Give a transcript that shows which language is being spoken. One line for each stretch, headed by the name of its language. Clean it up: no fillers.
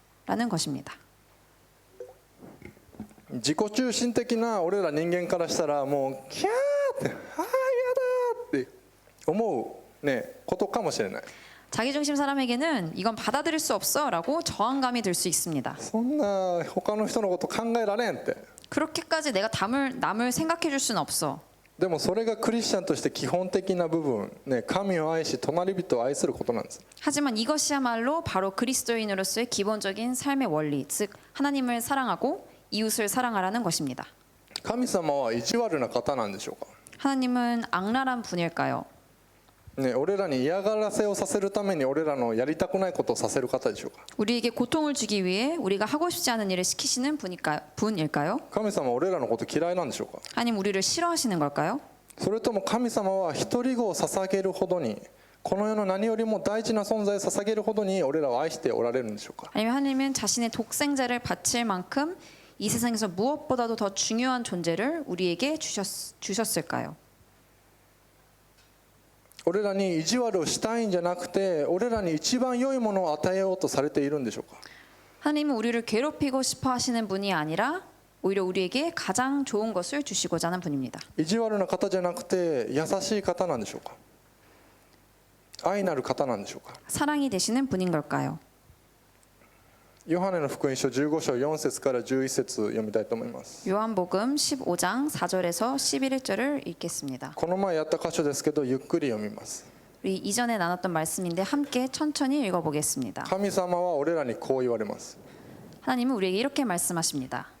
Korean: 라는 것입니다.
Japanese: 自己中心的な俺ら人間からしたらもうキャーってああやだって思うねことかもしれない。
Korean: 자기중심 사람에게는 이건 받아들일 수 없어 라고 저항감이 들 수 있습니다.
Japanese: そんな他の人のこと考えられんって。
Korean: 그렇게까지 내가 남을 생각해 줄 수는 없어.
Japanese: でもそれがクリスチャンとして基本的な部分、ね、神を愛し隣人を愛することなんです。
Korean: 하지만 이것이야말로 바로 그리스도인으로서의 기본적인 삶의 원리, 즉 하나님을 사랑하고 이웃을 사랑하라는 것입니다.
Japanese: 神様は意地悪な方なんでしょうか。
Korean: 하나님은 악랄한 분일까요?
Japanese: ね、俺らに嫌がらせをさせるために俺らのやりたくないことをさせる方でしょうか。
Korean: 우리에게 고통을 주기 위해 우리가 하고 싶지 않은 일을 시키시는 분일까요?
Japanese: 神様は俺らのこと嫌いなんでしょうか。
Korean: 아니면 우리를 싫어하시는 걸까요?
Japanese: それとも神様は一人子を捧げるほどにこの世の何よりも大事な存在を捧げるほどに俺らを愛しておられるんでしょうか。
Korean: 아니면 하나님은 자신의 독생자를 바칠 만큼 이 세상에서 무엇보다도 더 중요한 존재를 우리에게 주셨을까요?
Japanese: 俺らに意地悪をしたいんじゃなくて俺らに一番良いものを与えようとされているんでしょうか。
Korean: 하나님은 우리를 괴롭히고 싶어 하시는 분이 아니라 오히려 우리에게 가장 좋은 것을 주시고자 하는 분입니다.
Japanese: 意地悪な方じゃなくて優しい方なんでしょうか。愛なる方なんでしょうか。
Korean: 사랑이 되시는 분인 걸까요?
Japanese: ヨハネの福音書15章4節から11節読みたいと思います。
Korean: 요한복음 15장 4절에서 11절을 읽겠습니다.
Japanese: この前やった箇所ですけどゆっくり読みます。
Korean: 우리 이전에 나눴던 말씀인데 함께 천천히 읽어보겠습니다.
Japanese: 神様は俺らにこう言われます。
Korean: 하나님은 우리에게 이렇게 말씀하십니다.